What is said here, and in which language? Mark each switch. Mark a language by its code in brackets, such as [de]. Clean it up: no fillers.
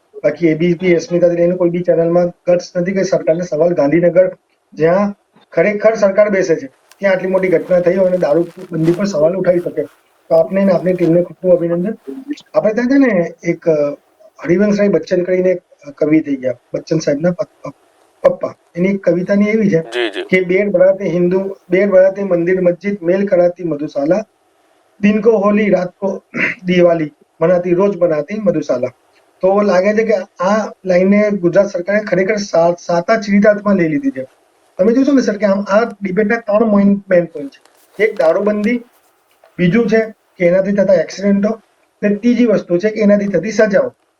[gu] બાકી એબીપી અસ્મિતાથી લઈને કોઈ બી ચેનલમાં ગટ્સ નથી કે સરકારને સવાલ ગાંધીનગર જ્યાં ખરેખર સરકાર બેસે છે ત્યાં આટલી મોટી ઘટના થઈ હોય અને દારૂબંધી પર સવાલ ઉઠાવી શકે. તો આપને અને આપની ટીમને ખૂબ ખૂબ અભિનંદન. આપણે ત્યાં છે ને એક હરિવંશરાય બચ્ચન કરીને એક કવિ થઈ ગયા, બચ્ચન સાહેબના પપ્પા. એની એક કવિતાની એવી છે જી જી [hi] कि बेर बढ़ाते हिंदू बेर बढ़ाते मंदिर मस्जिद मेल कराती मधुशाला दिन को होली रात को दिवाली मनाती रोज बनाती मधुशाला. [gu] તો લાગે છે કે આ લાઈને ગુજરાત સરકારે ખરેખર સાતા ચરિતાર્થમાં લઈ લીધી છે. તમે જોશો ને સર કે આમ આ ડિબેટના 3 મેઇન પોઈન્ટ છે. એક દારૂબંધી, બીજું છે કે એનાથી થતા એક્સિડન્ટો, અને ત્રીજી વસ્તુ છે કે એનાથી થતી સજાઓ.